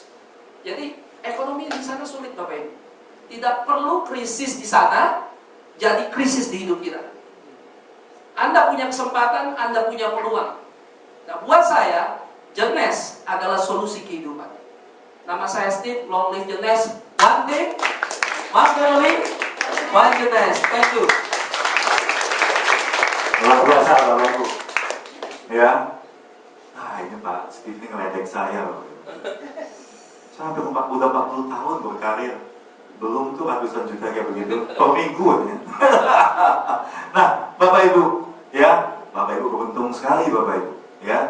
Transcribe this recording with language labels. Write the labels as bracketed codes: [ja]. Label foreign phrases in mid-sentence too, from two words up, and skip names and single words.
[id] Jadi ekonomi di sana sulit Bapak Ibu. Tidak perlu krisis di sana jadi krisis di hidup kita. Anda punya kesempatan, Anda punya peluang. Nah buat saya, Jenes adalah solusi kehidupan. Nama saya Steve, [en] long live Jenes. One day, one family, one Jenes. Thank you. [id] Luar biasa Bapak Ibu. Ya. Nah ini Pak Steve ini ngeledek saya Bapak Ibu. Saya hampir udah 40 tahun berkarir, belum tuh ratusan juta kayak begitu per minggu ya. Nah Bapak Ibu, ya Bapak Ibu beruntung sekali Bapak Ibu, ya.